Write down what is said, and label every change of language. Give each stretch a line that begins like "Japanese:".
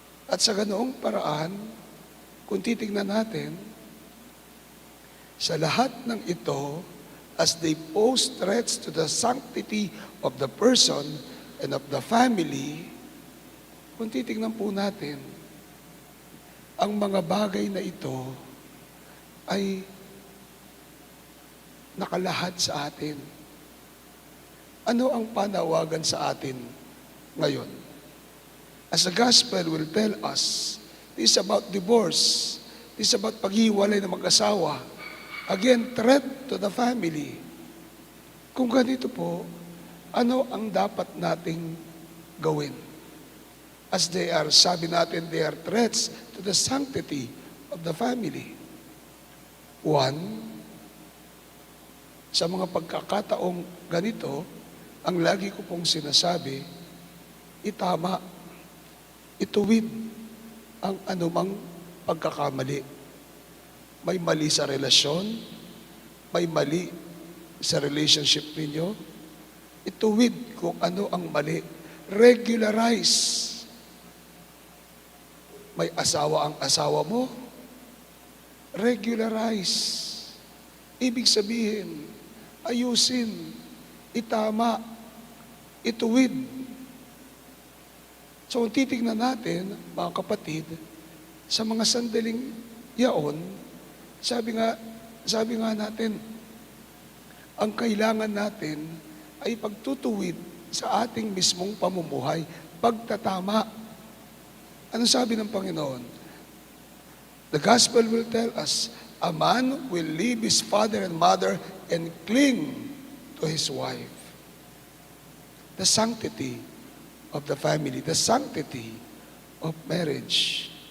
Filipino: At sa ganoong paraan, kung titingnan natin, sa lahat ng ito,
English: as they pose threats to the sanctity of the person and of the family,
Filipino: kung titingnan po natin, ang mga bagay na ito ay nakalahad sa atin. Ano ang panawagan sa atin ngayon?
English: As the gospel will tell us, this is about divorce. This is about
Filipino: paghiwalay ng mag-asawa.
English: Again, threat to the family.
Filipino: Kung ganito po, ano ang dapat nating gawin?
English: As they are,
Filipino: sabi natin,
English: they are threats to the sanctity of the family.
Filipino: One, sa mga pagkakataong ganito, ang lagi ko pong sinasabi, itama, ituwid ang anumang pagkakamali. May mali sa relasyon, may mali sa relationship ninyo, ituwid kung ano ang mali.
English: Regularize.
Filipino: May asawa ang asawa mo, regularize. Ibig sabihin, ayusin, itama, ituwid. So kung titignan natin, mga kapatid, sa mga sandaling yaon, sabi nga natin, ang kailangan natin ay pagtutuwid sa ating mismong pamumuhay, pagtatama. Ano sabi ng Panginoon?
English: The gospel will tell us, a man will leave his father and mother and cling to his wife. The sanctity of the family, the sanctity of marriage.